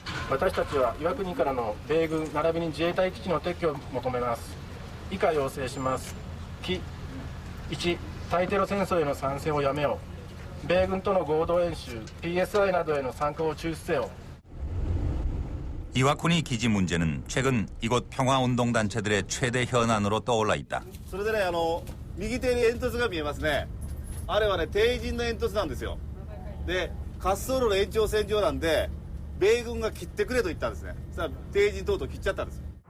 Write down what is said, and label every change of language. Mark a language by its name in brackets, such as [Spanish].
[Japanese] 私たちは岩国からの米軍並びに自衛隊基地の撤去を求めます。以下要請します。1、対テロ戦争への参戦をやめよう。米軍との合同演習 PSI などへの参加を中止せよ。 [Korean] 이와쿠니 기지 문제는 최근 이곳 평화운동단체들의 최대 현안으로 떠올라 있다. [Japanese] それでね、右手に煙突が見えますね。あれはね、帝人の煙突なんですよ。で、滑走路の延長線上なんで、米軍が切ってくれと言ったんですね。さあ、帝人とうとう切っちゃったんです。